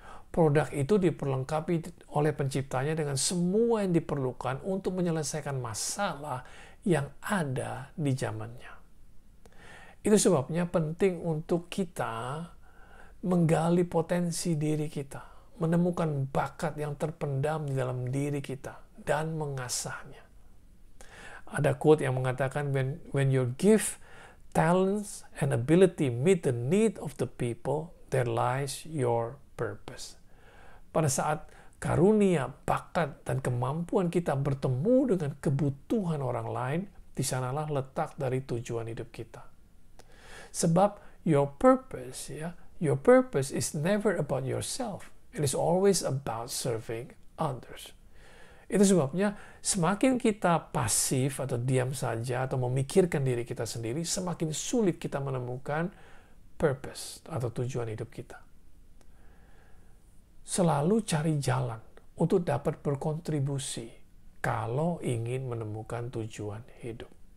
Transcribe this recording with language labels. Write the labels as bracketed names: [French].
[Indonesian] Produk itu diperlengkapi oleh penciptanya dengan semua yang diperlukan untuk menyelesaikan masalah yang ada di zamannya. Itu sebabnya penting untuk kita menggali potensi diri kita, menemukan bakat yang terpendam di dalam diri kita, dan mengasahnya. Ada quote yang mengatakan, [English] when your gift, talents, and ability meet the need of the people, there lies your purpose. Pada saat karunia, bakat, dan kemampuan kita bertemu dengan kebutuhan orang lain, di sanalah letak dari tujuan hidup kita. [Indonesian] Sebab [English] your purpose is never about yourself. It is always about serving others. [Indonesian] Itu sebabnya semakin kita pasif atau diam saja atau memikirkan diri kita sendiri, semakin sulit kita menemukan purpose atau tujuan hidup kita. Selalu cari jalan untuk dapat berkontribusi kalau ingin menemukan tujuan hidup.